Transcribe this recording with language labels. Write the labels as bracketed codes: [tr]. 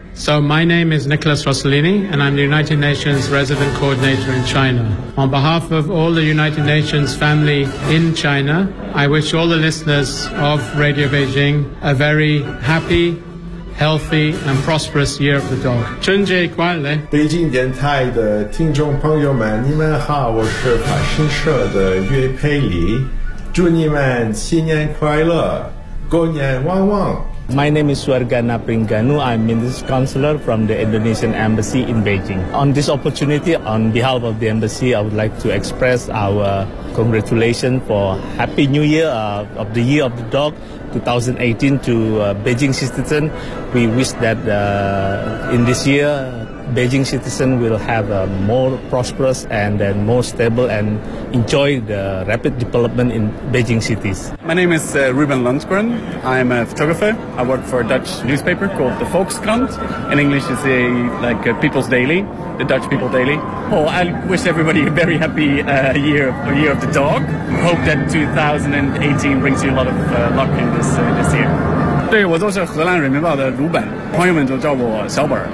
[en] So my name is Nicholas Rossellini, and I'm the United Nations Resident Coordinator in China. On behalf of all the United Nations family in China, I wish all the listeners of Radio Beijing a very happy, healthy, and prosperous Year of the Dog. [zh] 春节快乐！北京电台的听众朋友们，你们好，我是法新社的岳佩里，祝你们新年快乐，狗年旺旺。 [en] My name is Suargana Pringanu. I'm Minister Counselor from the Indonesian Embassy in Beijing. On this opportunity, on behalf of the Embassy, I would like to express our congratulations for Happy New Year of the Year of the Dog 2018 to Beijing citizens. We wish that in this year, Beijing citizens will have a more prosperous and then more stable and enjoy the rapid development in Beijing cities. My name is Ruben Lundgren. I'm a photographer. I work for a Dutch newspaper called the Volkskrant. In English, it's a People's Daily, the Dutch People Daily. Oh, I wish everybody a very happy year of the dog. Hope that 2018 brings you a lot of luck in this year. [zh] 对，我都是荷兰人民报的鲁本，朋友们都叫我小本。